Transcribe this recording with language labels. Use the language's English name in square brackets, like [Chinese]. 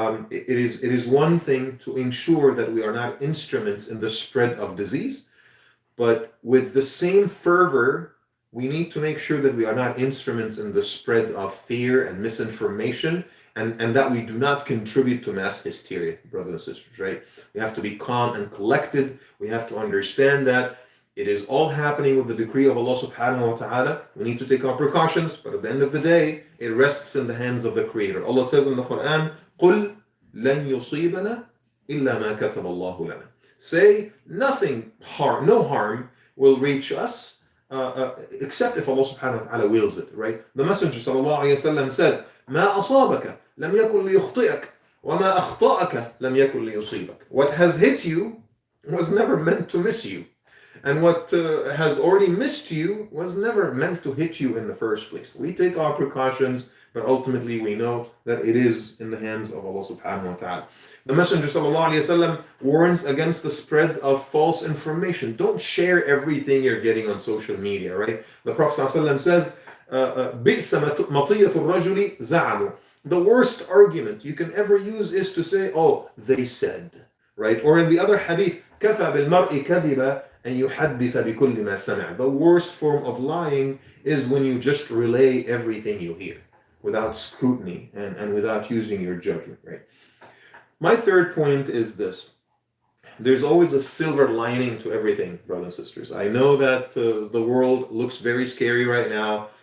[English] It is one thing to ensure that we are not instruments in the spread of disease, but with the same fervor, we need to make sure that we are not instruments in the spread of fear and misinformation, and that we do not contribute to mass hysteria, brothers and sisters, right? We have to be calm and collected. We have to understand that it is all happening with the decree of Allah subhanahu wa ta'ala. We need to take our precautions, but at the end of the day, it rests in the hands of the Creator. Allah says in the Quran, [Arabic] قُلْ لَنْ يُصِيبَنَا إِلَّا مَا كَتَبَ اللَّهُ لَنَا. [English] Say, no harm will reach us, except if Allah subhanahu wa ta'ala wills it, right? The Messenger sallallahu alayhi wa sallam says, [Arabic] مَا أَصَابَكَ لَمْ يَكُنْ لِيُخْطِئَكَ وَمَا أَخْطَأَكَ لَمْ يَكُنْ لِيُصِيبَكَ. [English] What has hit you was never meant to miss you. And what has already missed you was never meant to hit you in the first place. We take our precautions, but ultimately we know that it is in the hands of Allah subhanahu wa ta'ala. The Messenger sallallahu alayhi wa sallam warns against the spread of false information. Don't share everything you're getting on social media, right? The Prophet sallallahu alayhi wa sallam says, [Arabic] بِئْسَ مَطِيَّةُ الرَّجُلِ زَعَمُ. [English] The worst argument you can ever use is to say, oh, they said, right? Or in the other hadith, [Arabic] كَفَى بِالْمَرْءِ كَذِبًا أَنْ يُحَدِّثَ بِكُلِّ مَا سَمِعَ. [English] The worst form of lying is when you just relay everything you hear without scrutiny and without using your judgment, right? My third point is this: there's always a silver lining to everything, brothers and sisters. I know that the world looks very scary right now.